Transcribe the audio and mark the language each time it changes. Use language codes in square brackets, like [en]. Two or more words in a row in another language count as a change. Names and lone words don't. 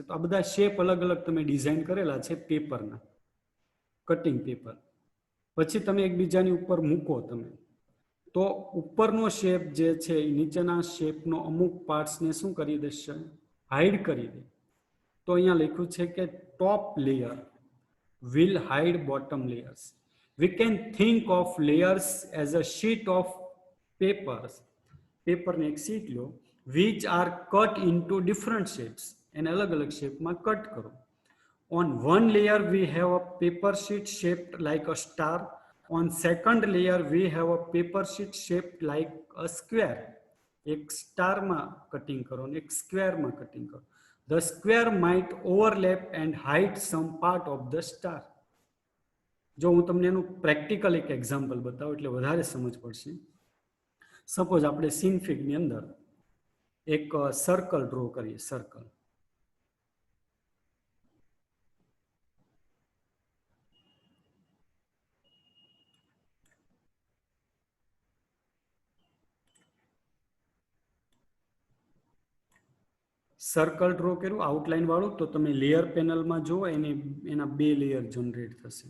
[gu] તો આ બધા શેપ અલગ અલગ તમે ડિઝાઇન કરેલા છે પેપરના, [en] cutting paper. [gu] પછી તમે એકબીજાની ઉપર મૂકો તમે, તો ઉપરનો શેપ જે છે એ નીચેના શેપનો અમુક પાર્ટ્સને શું કરી દેશે, હાઇડ કરી દે. તો અહીંયા લખ્યું છે કે [en] top layer will hide bottom layers. We can think of layers as a sheet of papers. [gu] Paper ને એક શીટ લો, [en] which are cut into different shapes. [gu] એને અલગ અલગ શેપમાં કટ કરો. [en] On one layer we have a paper sheet shaped like a star. On second layer we have a paper sheet shaped like a square. [gu] એક સ્ટારમાં કટિંગ કરો અને એક સ્ક્વેરમાં કટિંગ કરો. [en] The square might overlap and hide some part of the star. [gu] જો હું તમને એનું પ્રેક્ટિકલ એક એક્ઝામ્પલ બતાવું એટલે વધારે સમજ પડશે. સપોઝ આપણે સિનફિગની અંદર એક [en] circle draw [gu] કરીએ. [en] circle circle draw [gu] કર્યું આઉટલાઇન વાળું, તો તમે લેયર પેનલમાં જુઓ એના બે લેયર જનરેટ થશે.